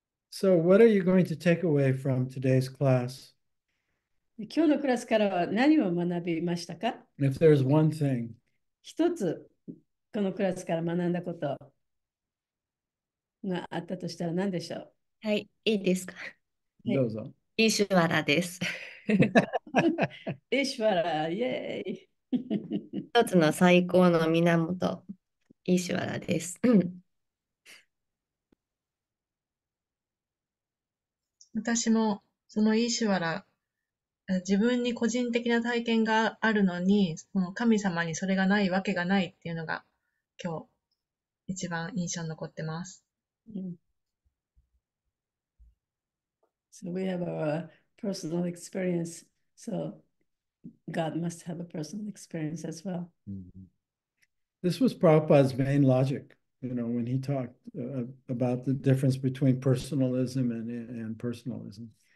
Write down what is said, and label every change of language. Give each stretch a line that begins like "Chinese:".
English: So what are you going to take away from today's class?
Japanese: 今日のクラスからは何を学びましたか？
English: If there's one thing,
Japanese: 一つこのクラスから学んだことがあったとしたら何でしょう？はい、いいですか。はいどうぞ。イーシュワラです。イシュワラ、イエーイ。一つの最高の源、イーシュワラです。私もそのイーシュワラ、自分に個人的な体験があるのに、その神様にそれがないわけがないっていうのが今日一番印象に残ってます。
English: So we have our personal experience. So God must have a personal experience as well. This was Prabhupada's main logic, when he talked about the difference between personalism and personalism.